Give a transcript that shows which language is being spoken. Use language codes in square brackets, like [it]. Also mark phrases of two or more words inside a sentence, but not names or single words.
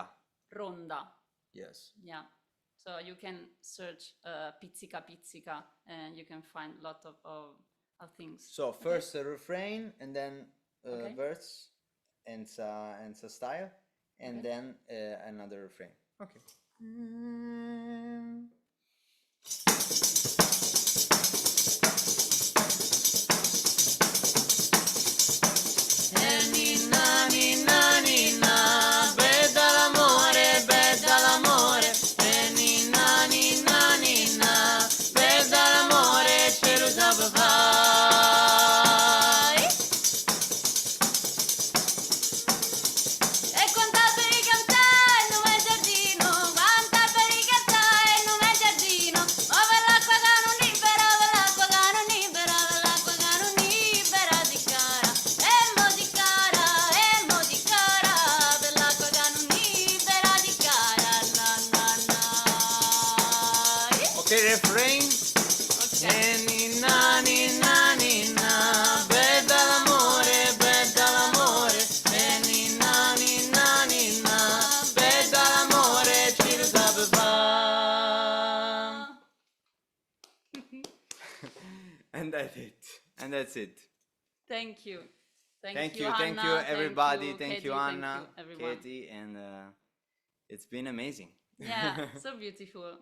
[en] Ronda. Yes. Yeah. So you can search pizzica pizzica, and you can find a lot of things. So first a refrain, and then Okay. verse, and so style, and Okay. then another refrain. [it] Okay. Nina, Nina, Nina, beda l'amore, Nina, Nina, Nina, beda l'amore, ce lo sape fare. E quanta per cantare in un giardino, quanta per cantare in un giardino, ma per l'acqua che non libera, per l'acqua che non libera, per l'acqua che non libera di cara, e mo di cara, per l'acqua che non libera di cara, na na na. [en] Okay, refrain. Okay. [it] Nina, Nina, Nina, beda l'amore, Nina, Nina, Nina, beda l'amore, ci lo sape fa. [en] And that's it. And that's it. Thank you. Thank you, Anna. everybody. Thank Katie. you, Anna, Thank you, everyone. Katie, and it's been amazing. Yeah, so beautiful.